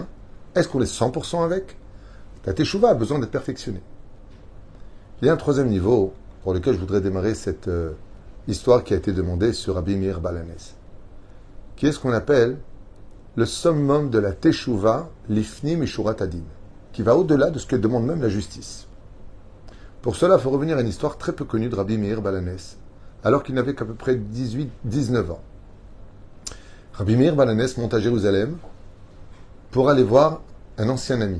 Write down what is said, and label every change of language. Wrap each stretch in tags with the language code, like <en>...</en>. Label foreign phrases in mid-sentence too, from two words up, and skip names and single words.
<fr>Est-ce qu'on est 100% avec? La teshuva a besoin d'être perfectionnée. Il y a un troisième niveau pour lequel je voudrais démarrer cette histoire qui a été demandée sur Rabbi Meir Baal HaNes, qui est ce qu'on appelle le summum de la teshuva</fr> <he>לפנים משורת הדין,</he> <fr>qui va au-delà de ce que demande même la justice. Pour cela, il faut revenir à une histoire très peu connue de Rabbi Meir Baal HaNes, alors qu'il n'avait qu'à peu près 18-19 ans. Rabbi Meir Baal HaNes monte à Jérusalem pour aller voir un ancien ami.</fr>